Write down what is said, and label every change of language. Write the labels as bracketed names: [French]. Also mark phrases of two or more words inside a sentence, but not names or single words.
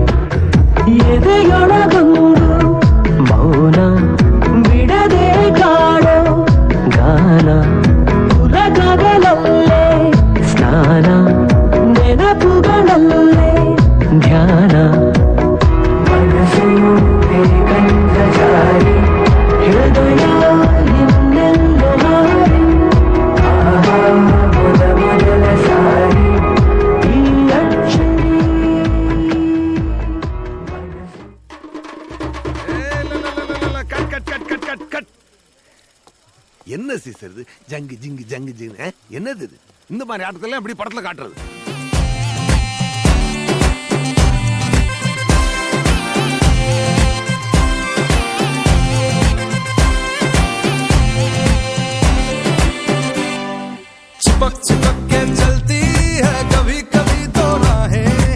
[Kannada] ಎದೆಯೊಳಗೊಂದು ಮೌನ ಬಿಡದೆ ಕಾಡೋ ಗಾನ ಉಲಗಗಳಲ್ಲೇ ಸ್ನಾನ ನೆನಪುಗಳಲ್ಲೇ ಧ್ಯಾನ ಮನಸ್ಸು ಬೇಕಂದ ಜಾರಿ ಹೃದಯ ಇನ್ನೆಲ್ಲೋ ಹಾರಿ ಆಹಾ ಮೊದಲ ಸಾರಿ ಈ ಅಚ್ಚರಿ [Tamil] என்ன சீசர் இது ஜங்கு ஜிங்கு ஜங்கு ஜிங்கு என்னது இது இந்த மாதிரி ஆட்டத்தெல்லாம் எப்படி படத்துல காட்டுறது [Hindi] चिपक चिपक के चलती है कभी कभी दो राहें